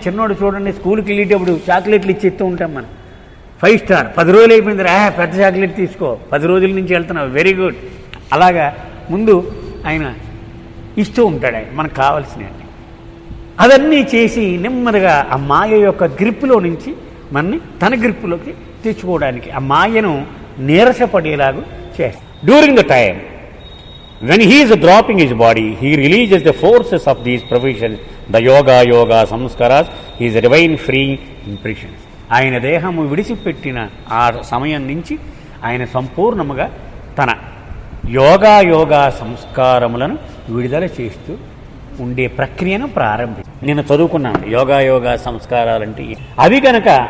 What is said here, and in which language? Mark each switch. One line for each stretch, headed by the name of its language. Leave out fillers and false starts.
Telugu: చిన్నోడు చూడండి, స్కూల్కి వెళ్ళేటప్పుడు చాక్లెట్లు ఇచ్చేస్తూ ఉంటాం మనం. 5 స్టార్ 10 రోజులు అయిపోయింది, పెద్ద చాక్లెట్ తీసుకో, 10 రోజుల నుంచి వెళ్తున్నావు, వెరీ గుడ్. అలాగా ముందు ఆయన ఇస్తూ ఉంటాడు ఆయన మనకు కావాల్సినవి. అవన్నీ చేసి నెమ్మదిగా ఆ మాయ యొక్క గ్రిప్పులో నుంచి మనని తన గ్రిప్పులోకి తెచ్చుకోవడానికి ఆ మాయను నీరసపడేలాగా చేస్తాడు.
English: During the time when he is dropping his body, he releases the forces of these provisions, the yoga samskaras, his divine freeing impressions.
Telugu: ఆయన దేహము విడిచిపెట్టిన ఆ సమయం నుంచి ఆయన సంపూర్ణముగా తన యోగా సంస్కారములను విడుదల చేస్తూ ఉండే ప్రక్రియను ప్రారంభించారు. నేను చదువుకున్నాను యోగా సంస్కారాలంటే అవి కనుక